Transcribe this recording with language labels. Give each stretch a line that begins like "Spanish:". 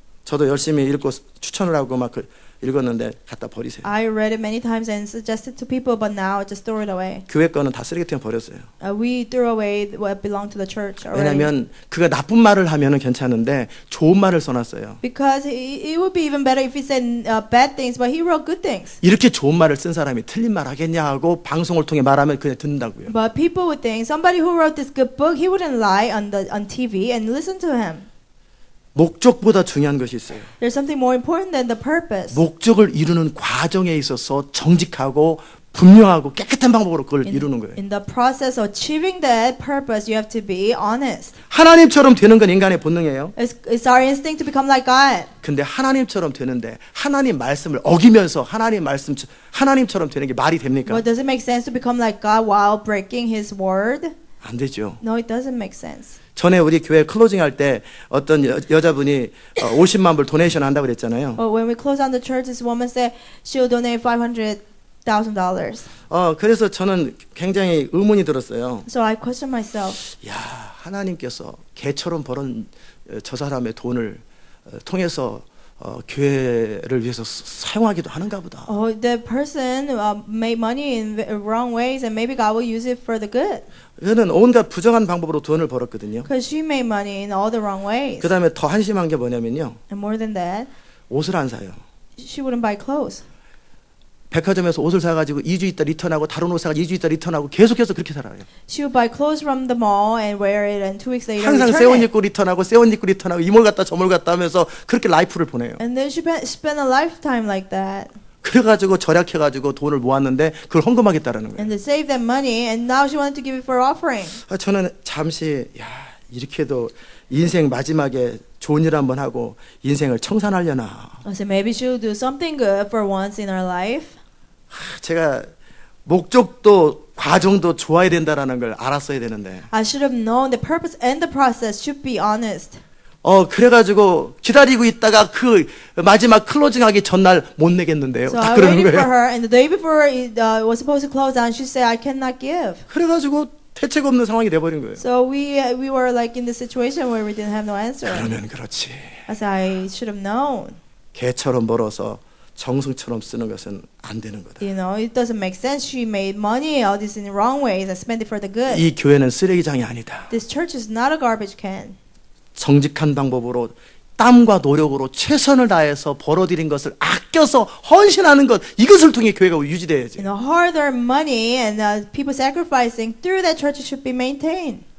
Korean: 저도 열심히 읽고 추천을 하고 막 읽었는데 갖다 버리세요.
English: I read it many times and suggested to people, but now I just throw it away.
Korean: 교회 거는 다 쓰레기통에 버렸어요.
English: We threw away what belonged to the church already.
Korean: 왜냐하면 그가 나쁜 말을 하면은 괜찮은데 좋은 말을 써놨어요.
English: Because it would be even better if he said bad things, but he wrote good things.
Korean: 이렇게 좋은 말을 쓴 사람이 틀린 말 하겠냐 하고 방송을 통해 말하면 그냥 듣는다고요.
English: But people would think somebody who wrote this good book, he wouldn't lie on TV and listen to him.
Korean: 목적보다 중요한 것이 있어요.
English: There's something more important than the purpose.
Korean: 목적을 이루는 과정에 있어서 정직하고 분명하고 깨끗한 방법으로 그걸 이루는 거예요.
English: In the process of achieving that purpose, you have to be honest.
Korean: 하나님처럼 되는 건 인간의 본능이에요.
English: It's our instinct to become like God.
Korean: 근데 하나님처럼 되는데 하나님 말씀을 어기면서 하나님처럼 되는 게 말이 됩니까?
English: But does it make sense to become like God while breaking His word?
Korean: 안 되죠.
English: No, it doesn't make sense.
Korean: 전에 우리 교회 클로징 할 때 어떤 여자분이 50만 불 도네이션 한다고 그랬잖아요.
English: When we close on the church, this woman said she'll donate $500,000.
Korean: 그래서 저는 굉장히 의문이 들었어요.
English: So I questioned myself.
Korean: 야, 하나님께서 개처럼 벌은 저 사람의 돈을 통해서 교회를 위해서 사용하기도 하는가 보다.
English: Oh, the person made money in wrong ways, and maybe God will use it for the good.
Korean: 저는 온갖 부정한 방법으로 돈을 벌었거든요.
English: Because she made money in all the wrong ways.
Korean: 그 다음에 더 한심한 게 뭐냐면요.
English: And more than that,
Korean: 옷을 안 사요.
English: she wouldn't buy clothes.
Korean: 백화점에서 옷을 사가지고 2주 있다 리턴하고 다른 옷 사가지고 2주 있다 리턴하고 계속해서 그렇게 살아요.
English: She would buy clothes from the mall and wear it, and 2 weeks later
Korean: 항상 새
English: return
Korean: 옷
English: it.
Korean: 입고 리턴하고 새 옷 입고 리턴하고 이 몰 갔다 저 몰 갔다 하면서 그렇게 라이프를 보내요.
English: And then she spent a lifetime like that.
Korean: 그래가지고 절약해가지고 돈을 모았는데 그걸 헌금하겠다라는 거예요.
English: And to save that money, and now she wanted to give it for offering.
Korean: 저는 잠시 이렇게도 인생 마지막에 좋은 일 한번 하고 인생을 청산하려나.
English: I said maybe she'll do something good for once in her life.
Korean: 제가 목적도 과정도 좋아야 된다라는 걸 알았어야 되는데.
English: I should have known the purpose and the process should be honest.
Korean: 그래가지고 기다리고 있다가 그 마지막 클로징하기 전날 못 내겠는데요.
English: So I
Korean: 그러는
English: waited for her, and the day before it was supposed to close down, she said I cannot give.
Korean: 그래가지고 대책 없는 상황이 돼버린 거예요.
English: So we were like in the situation where we didn't have no answer.
Korean: 그러면 그렇지.
English: I said I should have known.
Korean: 개처럼 벌어서 정승처럼 쓰는 것은 안 되는 거다.
English: You know, it doesn't make sense. She made money all this in wrong ways and spent it for the good.
Korean: 이 교회는 쓰레기장이 아니다.
English: This church is not a garbage can.
Korean: 정직한 방법으로 땀과 노력으로 최선을 다해서 벌어들인 것을 아껴서 헌신하는 것, 이것을 통해 교회가 유지돼야지.
English: You know, hard-earned money and people sacrificing through that church should be maintained.